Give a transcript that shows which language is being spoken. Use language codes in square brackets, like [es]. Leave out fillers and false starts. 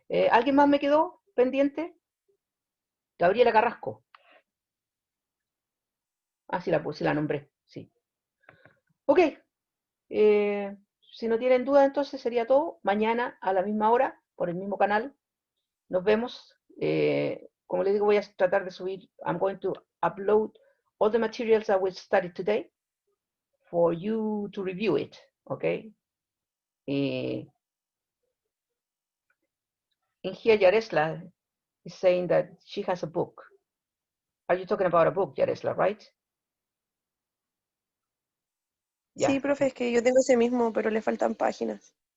[es] ¿Alguien más me quedó pendiente? Gabriela Carrasco. Ah, sí la nombré, sí. Ok. Si no tienen duda, entonces sería todo. Mañana a la misma hora, por el mismo canal. Nos vemos. Como les digo, voy a tratar de subir. [en] I'm going to upload all the materials that we studied today for you to review it. Okay. In here, Yaresla is saying that she has a book. Are you talking about a book, Yaresla, right? [es] Sí, profe, es que yo tengo ese mismo, pero le faltan páginas.